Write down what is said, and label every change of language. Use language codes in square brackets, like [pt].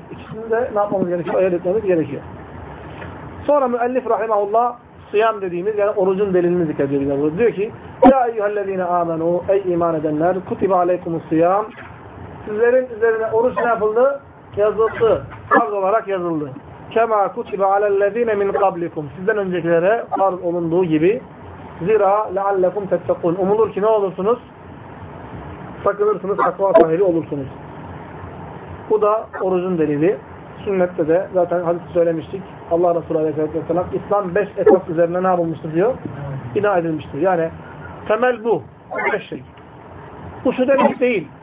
[tr] İkisini de ne yapmamız gerekiyor? Ayırt etmemiz gerekiyor. Sonra müellif rahimahullah sıyam dediğimiz, yani orucun delilini zikrediyor. Diyor ki [ar] Ya eyyühellezine amenu, [tr] ey iman edenler, [ar] kutiba aleykumus sıyam. [tr] Sizlerin üzerine oruç ne yapıldı? Yazıldı. Farz olarak yazıldı. [ar] كَمَا كُتِبَ عَلَى الَّذ۪ينَ مِنْ قَبْلِكُمْ [tr] Sizden öncekilere farz olunduğu gibi. [ar] زِرَا لَعَلَّكُمْ تَتَّقُونَ [tr] Umulur ki ne olursunuz? Sakınırsınız, takva sahibi olursunuz. Bu da orucun delili. Sünnette de zaten hadis söylemiştik. Allah Resulü Aleyhisselatü Vesselam İslam 5 esas üzerine ne yapılmıştır diyor? Bina edilmiştir. Yani temel bu. 5 şey. Bu şu demek değil.